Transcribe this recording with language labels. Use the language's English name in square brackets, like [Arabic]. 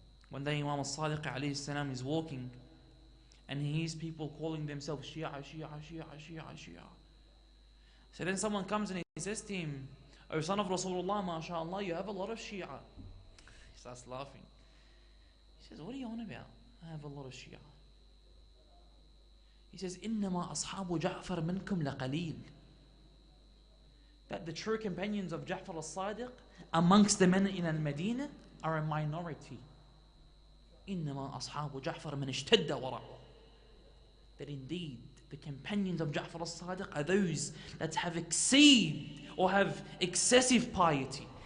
[English] One day Imam al-Sadiq alayhi salam is walking and he hears people calling themselves Shia, Shia, Shia, Shia, Shia. So then someone comes and he says to him, O son of Rasulullah, mashallah, you have a lot of Shia. He starts laughing. He says, what are you on about? I have a lot of Shia. [Arabic] He says, إِنَّمَا أَصْحَابُ جَعْفَرْ مِنْكُمْ لَقَلِيلٌ. [English] That the true companions of Ja'far al-Sadiq amongst the men in al-Madinah are a minority. [Arabic] إِنَّمَا أَصْحَابُ جَعْفَرْ مَنْ اشْتَدَّ وَرَعُ. [English] That indeed the companions of Ja'far al-Sadiq are those that have excessive piety.